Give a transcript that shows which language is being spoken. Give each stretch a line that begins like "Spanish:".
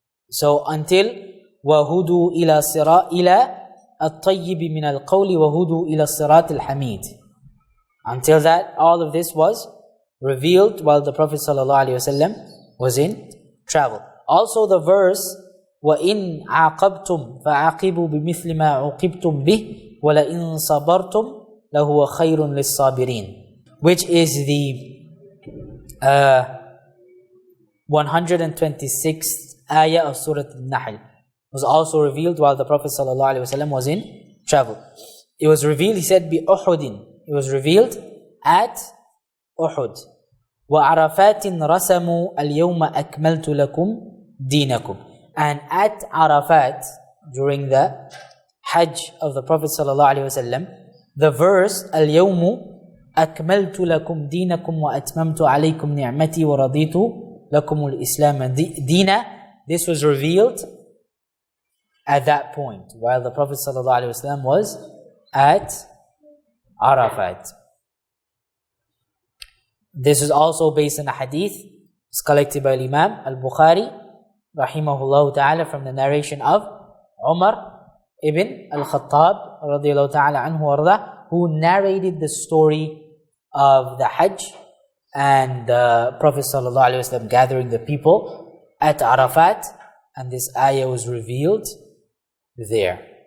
English: So until
Arabic: وَهُدُوا إِلَى الطَّيِّبِ مِنَ الْقَوْلِ وَهُدُوا إِلَى الصِّرَاطِ الْحَمِيدِ.
English: Until that, all of this was revealed while the Prophet ﷺ was in travel. Also the verse,
Arabic: وَإِنْ عَاقَبْتُمْ فَعَاقِبُوا بِمِثْلِ مَا عُوقِبْتُمْ بِهِ وَلَإِنْ صَبَرْتُمْ لَهُوَ خَيْرٌ لِلصَّابِرِينَ,
English: which is the 126th ayah of Surah Al-Nahl. Was also revealed while the Prophet ﷺ was in travel. It was revealed, he said, بِأُحُدٍ. It was revealed at Uhud.
Arabic: وَعَرَفَاتٍ رَسَمُوا الْيَوْمَ أَكْمَلْتُ لَكُمْ دِينَكُمْ.
English: And at Arafat, during the Hajj of the Prophet ﷺ, the verse,
Arabic: الْيَوْمُ أَكْمَلْتُ لَكُمْ دِينَكُمْ وَأَتْمَمْتُ عَلَيْكُمْ نِعْمَتِي وَرَضِيتُ لَكُمُ الْإِسْلَامَ دِينًا.
English: This was revealed at that point, while the Prophet ﷺ was at Arafat. This is also based on a hadith. It's collected by Imam Al-Bukhari rahimahullah ta'ala from the narration of Umar ibn Al-Khattab radiyallahu ta'ala anhu warda, who narrated the story of the Hajj and the Prophet ﷺ gathering the people at Arafat, and this ayah was revealed there.